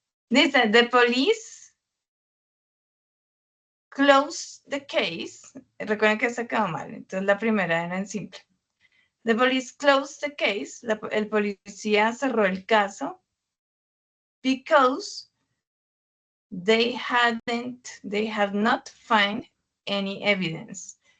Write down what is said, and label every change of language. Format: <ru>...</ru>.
<en>Dice, the police closed the case.</en> <es>Recuerden que esto quedó mal, entonces la primera era en simple.</es> <en>The police closed the case.</en> <es>El policía cerró el caso</es> <en>because they had not found any evidence.</en>